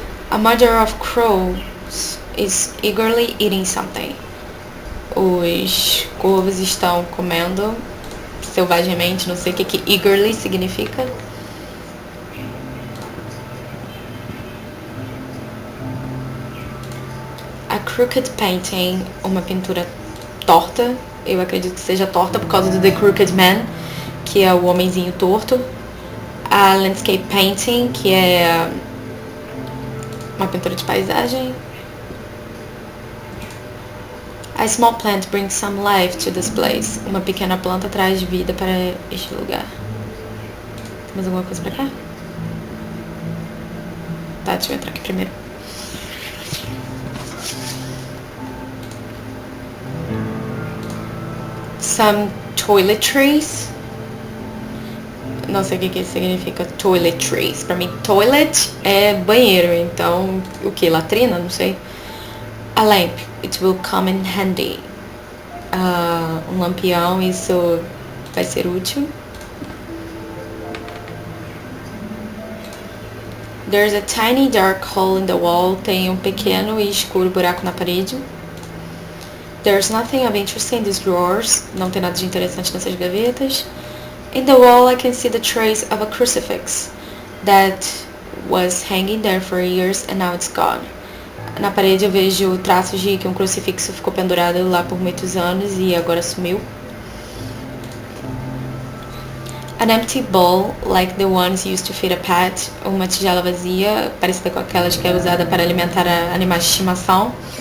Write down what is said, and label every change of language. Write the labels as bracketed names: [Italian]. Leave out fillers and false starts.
[English] A mother of crows is eagerly eating something. [Portuguese] Os corvos estão comendo selvagemente, não sei o que eagerly significa. [English] A crooked painting, [Portuguese] uma pintura torta. Eu acredito que seja torta por causa do The Crooked Man, que é o homenzinho torto. [English] A landscape painting, [Portuguese] que é uma pintura de paisagem. [English] A small plant brings some life to this place. [Portuguese] Uma pequena planta traz vida para este lugar. Tem mais alguma coisa pra cá? Tá, deixa eu entrar aqui primeiro. [English] Some toiletries. [Portuguese] Não sei o que significa toiletries. Pra mim, toilet é banheiro. Então, o que? Latrina? Não sei. [English] A lamp. It will come in handy. [Portuguese] Um lampião. Isso vai ser útil. [English] There's a tiny dark hole in the wall. [Portuguese] Tem um pequeno e escuro buraco na parede. [English] There's nothing of interest in these drawers. [Portuguese] Não tem nada de interessante nessas gavetas. [English] In the wall I can see the trace of a crucifix that was hanging there for years and now it's gone. [Portuguese] Na parede eu vejo traços de que um crucifixo ficou pendurado lá por muitos anos e agora sumiu. [English] An empty bowl, like the ones used to feed a pet. [Portuguese] Uma tigela vazia, parecida com aquelas que é usada para alimentar animais de estimação.